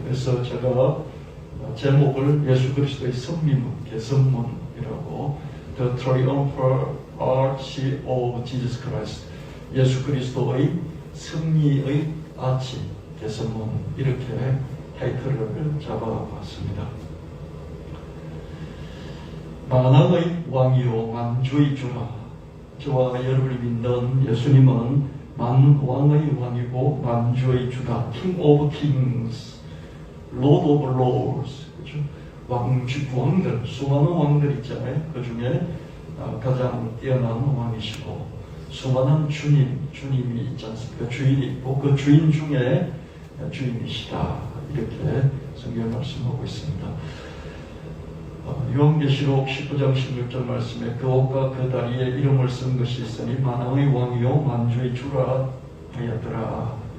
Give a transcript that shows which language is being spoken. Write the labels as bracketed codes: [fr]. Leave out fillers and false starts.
[ko] 그래서 제가 제목을 예수 그리스도의 성리문, 개성문이라고 [en] The Triumphal Arch of Jesus Christ, [ko] 예수 그리스도의 승리의 아치, 개성문 이렇게 타이틀을 잡아봤습니다. 만왕의 왕이요 만주의 주라. 저와 여러분이 믿는 예수님은 만왕의 왕이고 만주의 주다. [en] King of Kings, Lord of Lords. [ko] 그렇죠? 왕들, 수많은 왕들 있잖아요. 그 중에 가장 뛰어난 왕이시고 수많은 주님이 있지 않습니까? 주인이 있고 그 주인 중에 주인이시다. 이렇게 성경 말씀하고 있습니다. 요한계시록 19장 16절 말씀에 그 옷과 그 다리에 이름을 쓴 것이 있으니 만왕의 왕이요 만주의 주라 하였더라.